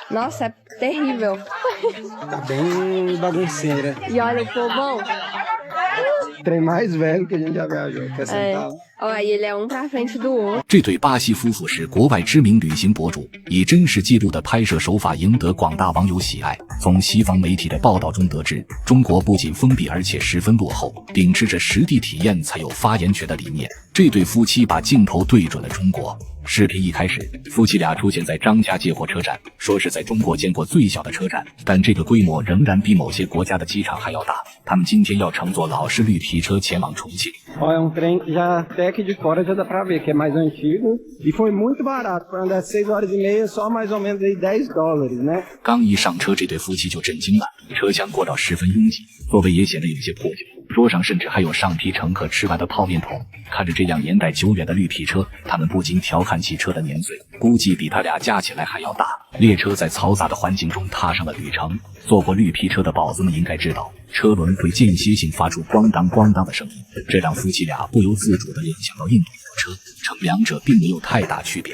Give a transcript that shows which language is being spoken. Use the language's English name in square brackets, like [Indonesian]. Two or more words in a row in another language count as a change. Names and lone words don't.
[Portuguese] Nossa, é terrível. Tá bem bagunceira. E olha o povão. Trem mais velho que a gente já viajou, quer sentar lá。 Ó, e ele é um pra frente do outro。 [Chinese] 这对巴西夫妇是国外知名旅行博主，以真实记录的拍摄手法赢得广大网友喜爱。从西方媒体的报道中得知，中国不仅封闭而且十分落后，秉持着实地体验才有发言权的理念。这对夫妻把镜头对准了中国。视频一开始，夫妻俩出现在张家界火车站，说是在中国见过最小的车站，但这个规模仍然比某些国家的机场还要大。他们今天要乘坐老式绿皮车前往重庆。 [Portuguese] Ó, é um trem que já até aqui de fora já dá pra ver que é mais antigo e foi muito barato, foi andar 6 horas e meia, só mais ou menos aí $10, né？ [Chinese] 刚一上车，这对夫妻就震惊了，车厢过道十分拥挤，座位也显得有些破旧，桌上甚至还有上批乘客吃完的泡面桶。看着这辆年代久远的绿皮车，他们不禁调侃起车的年岁，估计比他俩加起来还要大。列车在嘈杂的环境中踏上了旅程，坐过绿皮车的宝子们应该知道，车轮会间歇性发出咣当咣当的声音，这让夫妻俩不由自主地联想到印度火车，称两者并没有太大区别。